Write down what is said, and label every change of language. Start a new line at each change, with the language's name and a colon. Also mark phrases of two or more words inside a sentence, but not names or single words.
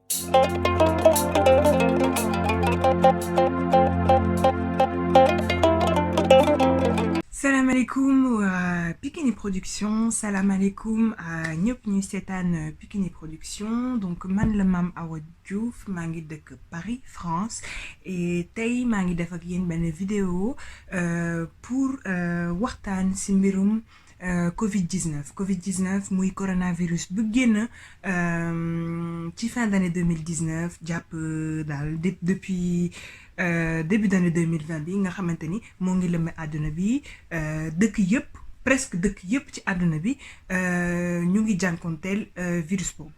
Arabic: السلام عليكم
Wolof: Pikini Production,
Arabic: السلام عليكم
Wolof: à ñëpp ñuy seetaan Pikini Production. Donc man la Mame Awa Diouf maa ngi dëkk Paris France et tey maa ngi def ak yéen benn vidéo pour waxtaan ci mbirum Covid-19 muy coronavirus bu génn ci
French: fin d'année 2019
Wolof: jàpp daal
French: depuis début d'année 2020
Wolof: bi nga xamante ni moo ngi lëmbe àdduna bi dëkk yëpp presque dëkk yëpp ci àdduna bi ñu ngi jànkonteel virus boobu.